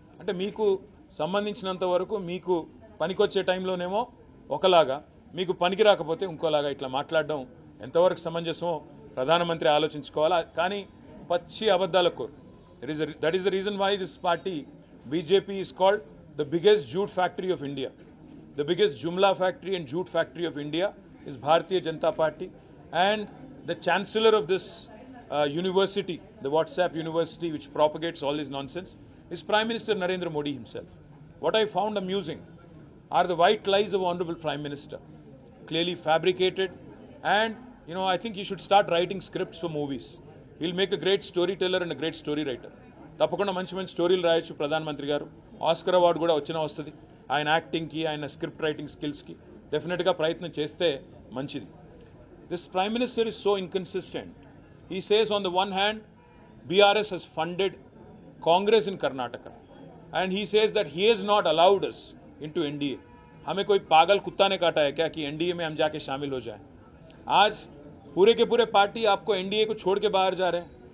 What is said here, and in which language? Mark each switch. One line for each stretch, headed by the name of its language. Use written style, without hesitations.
Telugu: అంటే మీకు సంబంధించినంత వరకు మీకు పనికొచ్చే టైంలోనేమో ఒకలాగా, మీకు పనికి రాకపోతే ఇంకోలాగా ఇట్లా మాట్లాడడం ఎంతవరకు సమంజసమో ప్రధానమంత్రి ఆలోచించుకోవాలా. కానీ పచ్చి అబద్ధాల కోరు.
English: That is the reason why this party BJP is called the biggest jute factory of India. The biggest Jumla factory and jute factory of India is Bharatiya Janata Party, and the chancellor of this university, the WhatsApp university which propagates all this nonsense, is Prime Minister Narendra Modi himself. What I found amusing are the white lies of Honorable Prime Minister, clearly fabricated, and I think he should start writing scripts for movies. He'll make a great storyteller and a great story writer.
Telugu: తప్పకుండా మంచి స్టోరీలు రాయొచ్చు ప్రధానమంత్రి గారు. Oscar award కూడా వస్తుంది ఆయన యాక్టింగ్కి, ఆయన స్క్రిప్ట్ రైటింగ్ స్కిల్స్కి. డెఫినెట్గా ప్రయత్నం చేస్తే మంచిది.
English: This prime minister is so inconsistent. He says on the one hand BRS he's funded Congress in Karnataka and he says that he has not allowed us into NDA.
Hindi: हमें कोई पागल कुत्ता ने काटा है क्या कि एनडीए में हम जाके शामिल हो जाएं? आज पूरे के पूरे पार्टी आपको एनडीए को छोड़ के बाहर जा रहे हैं.